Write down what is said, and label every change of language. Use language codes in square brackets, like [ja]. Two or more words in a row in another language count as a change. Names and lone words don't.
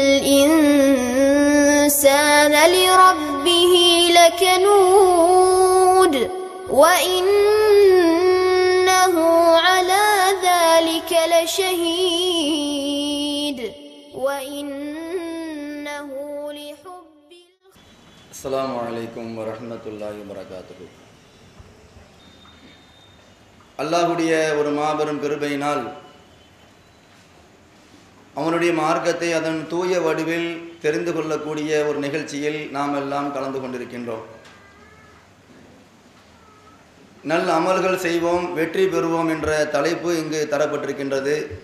[ar] الإنسان لربه لكنود وإنه على ذلك لشهيد وإنه لحب السلام عليكم ورحمة الله وبركاته. [ta] அல்லாஹ்வுடைய ஒரு மாபெரும் கிருபையினால் அவனுடைய மார்க்கத்தை அதன் தூய வடிவில் தெரிந்து கொள்ளக்கூடிய ஒரு நிகழ்ச்சியில் நாம் எல்லாம் கலந்து கொண்டிருக்கின்றோம். நல்ல அமல்கள் செய்வோம் வெற்றி பெறுவோம் என்ற தலைப்பு இங்கு தரப்பட்டிருக்கின்றது.